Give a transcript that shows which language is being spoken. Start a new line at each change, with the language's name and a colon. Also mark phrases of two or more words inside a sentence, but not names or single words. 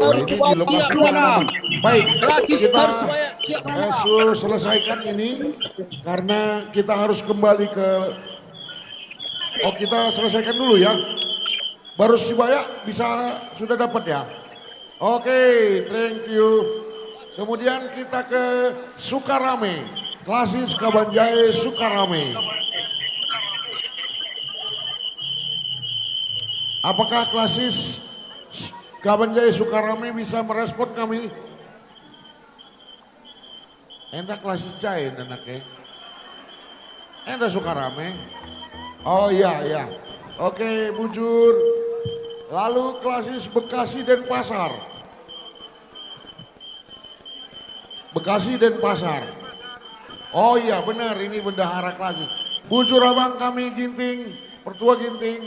Indonesian: Nah, ini di lokasi penanaman. Baik, kita selesaikan ini karena kita harus kembali ke. Oh, kita selesaikan dulu ya. Baru Sibaya bisa sudah dapat ya. Oke,
English: thank you.
Indonesian: Kemudian kita ke Sukarame, Klasis Kabanjai Sukarame. Apakah Klasis Kabanjai Sukarame bisa merespon kami?
Batak Karo: Enda Klasis Jain anaknya.
Indonesian: Enda Sukarame. Oh iya ya. Oke, Bujur. Lalu Klasis Bekasi Denpasar. Bekasi Denpasar. Oh iya benar, ini bendahara Klasis. Bujur abang kami Ginting, Pertua Ginting.